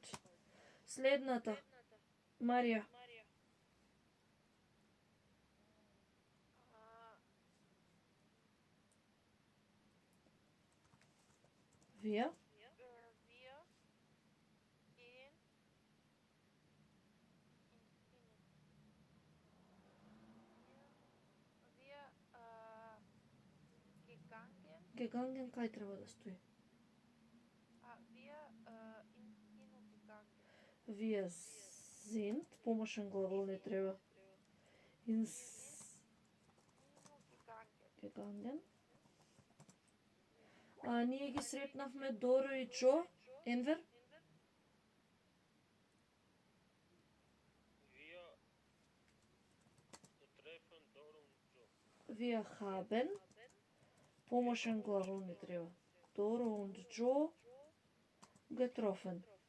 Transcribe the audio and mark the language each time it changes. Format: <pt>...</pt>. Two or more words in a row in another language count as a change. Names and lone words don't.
<mk>Следната. Марија.</mk> <de>Wir Wir gehen ins Kino. gegangen,</de> <mk>кај треба да стои?</mk> <de>Wir ins Kino gegangen. Wir sind,</de> <mk>помошен глагол не треба.</mk> <de>Ins Kino gegangen. gegangen.</de> <mk>А ние ги сретнавме Доро и Джо. Енвер?</mk> <de>Wir haben,</de> <mk>помошен глагол не треба.</mk> <de>Doro und Joe getroffen.</de>